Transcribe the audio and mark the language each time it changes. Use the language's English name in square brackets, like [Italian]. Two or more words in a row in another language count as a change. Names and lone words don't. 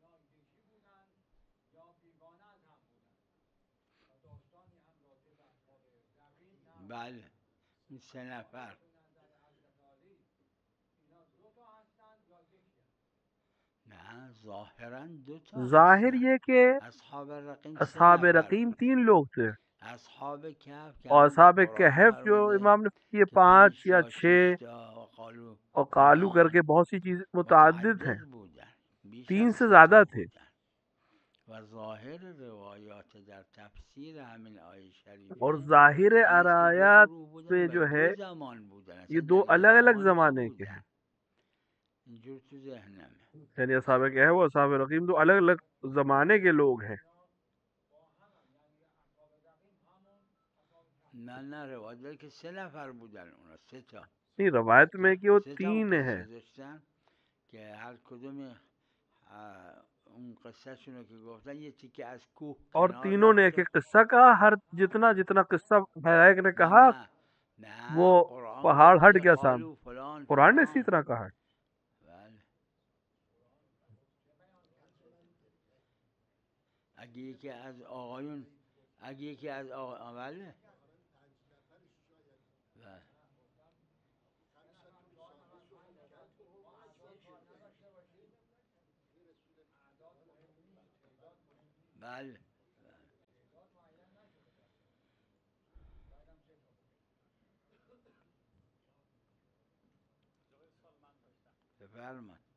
[Persian] بله این 3 نفر نه ظاهرا 2 تا [Urdu] ظاہر یہ کہ اصحاب رقیم 3 لوگ تھے، اصحاب کہف اور اصحاب کہف جو امام نے یہ 5 یا 6 اور قالو کر کے بہت سی چیز متعدد ہیں، 3 سے زیادہ تھے۔ اور ظاہر آیات میں جو ہے یہ 2 الگ الگ زمانے کے ہیں، یعنی اصحاب کہف اور اصحاب رقیم 2 الگ الگ زمانے کے لوگ ہیں۔ [Persian] نه روایت داره که 3 نفر بودن، اونا 3 تا. [Urdu] نہیں روایت میں کہ وہ 3 ہیں، [Persian] که هر کدوم اون قصه شونو که گفتن یه تیکه از کوه [Urdu] اور تینوں نے ایک ایک قصہ کہا، ہر جتنا جتنا قصہ ایک نے کہا وہ پہاڑ ہٹ گیا سامنے، قرآن نے اسی طرح کہا ہے۔ [Persian] اگه یکی از آقایون بله بله بفرمایید.